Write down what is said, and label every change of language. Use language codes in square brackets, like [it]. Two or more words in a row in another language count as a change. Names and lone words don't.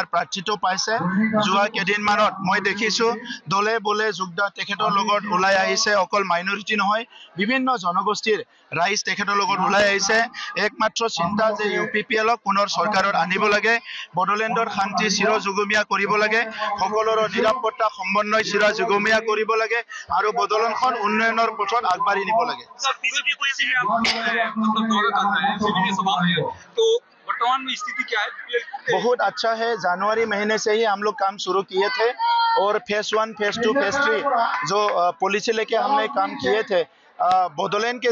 [as] প্ৰাৰ্থিত পাইছে যোৱা কেদিনমানত মই দেখিছো দলে বলে যোগদান তেখেতৰ লগত ওলাই আহিছে অকল মাইনৰিটি নহয় বিভিন্ন জনগোষ্ঠীৰ ৰাইজ তেখেতৰ লগত ওলাই আহিছে একমাত্ৰ চিন্তা যে ইউপিপিএলক পুনৰ চৰকাৰত আনিব লাগে বড়োলেণ্ডৰ শান্তি চিৰ যুগমীয়া কৰিব লাগে সকলোৰ নিৰাপত্তা সমন্বয় চিৰ যুগমীয়া কৰিব লাগে আৰু বড়োলেণ্ডখন উন্নয়নৰ পথত আগবাঢ়ি নিব লাগে [hi] तो वर्तमान में स्थिति क्या है बहुत अच्छा है जनवरी महीने से ही हम लोग काम शुरू किए थे और फेज 1 फेज 2 फेज 3 जो पॉलिसी लेके हमने काम किए थे बोडोलैंड के